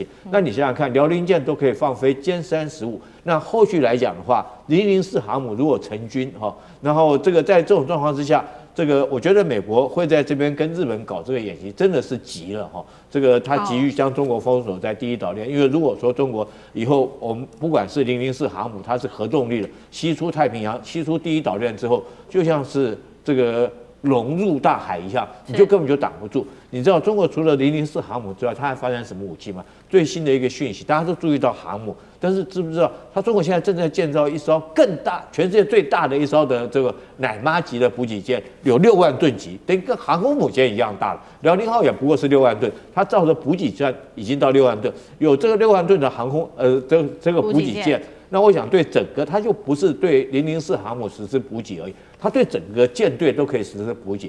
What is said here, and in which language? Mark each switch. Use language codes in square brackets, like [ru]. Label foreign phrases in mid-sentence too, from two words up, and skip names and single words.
[zh] 那你想想看，遼寧艦都可以放飛殲35，那後續來講的話，004航母如果成軍哈，然後這個在這種狀況之下，我覺得美國會在這邊跟日本搞這個演習，真的是急了哈。他急於將中國封鎖在第一島鏈，因為如果說中國以後我們不管是004航母，它是核動力的，西出太平洋、西出第一島鏈之後，就像是這個融入大海一樣，你就根本就擋不住。你知道中国除了004航母之外，它還發展什么武器嗎？最新的一個訊息，大家都注意到航母，但是知不知道，它中國現在正在建造一艘更大、全世界最大的一艘的這個奶媽級的補給艦，有6萬噸級，等於跟航空母艦一樣大了。遼寧號也不過是6萬噸，它造的補給艦已經到6萬噸，有這個6萬噸的航空這個補給艦。那我想對整個，它就不是對004航母實施補給而已，它對整個艦隊都可以實施補給。